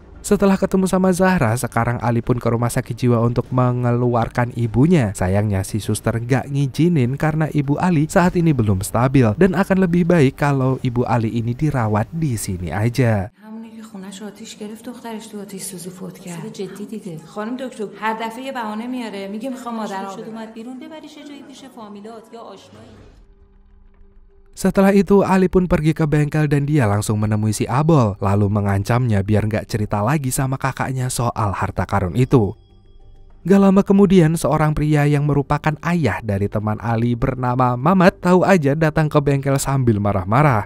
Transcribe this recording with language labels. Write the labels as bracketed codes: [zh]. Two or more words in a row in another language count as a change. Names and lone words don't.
[id] Setelah ketemu sama Zahra, sekarang Ali pun ke rumah sakit jiwa untuk mengeluarkan ibunya. Sayangnya si suster gak ngizinin karena ibu Ali saat ini belum stabil dan akan lebih baik kalau ibu Ali ini dirawat di sini aja. [fa] خونه‌ش آتیش گرفت دخترش تو آتیش سوزی فوت کرد. جدی دیگه. خانم دکتر هر دفعه یه بهانه میاره میگه میخوام مادرم اومد بیرون ببریش جایی پیش فامیلات یا آشنایی. [id] Setelah itu Ali pun pergi ke bengkel dan dia langsung menemui si Abol, lalu mengancamnya biar gak cerita lagi sama kakaknya soal harta karun itu. Gak lama kemudian seorang pria yang merupakan ayah dari teman Ali bernama Mamat tahu aja datang ke bengkel sambil marah-marah.